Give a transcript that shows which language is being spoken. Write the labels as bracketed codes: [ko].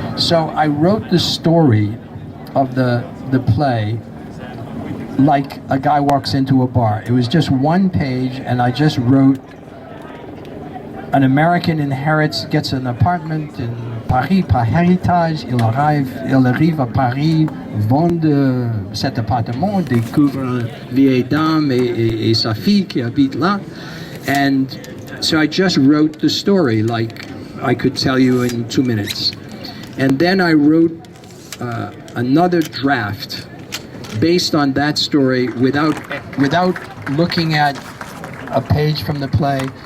[en] So I wrote the story of the play like a guy walks into a bar. It was just one page, and I just wrote, an American gets an apartment in Paris [fr] par héritage. Il arrive à Paris, vend cet appartement, découvre une vieille dame et sa fille qui habite là. [en] And so I just wrote the story like I could tell you in 2 minutes. And then I wrote another draft based on that story without looking at a page from the play.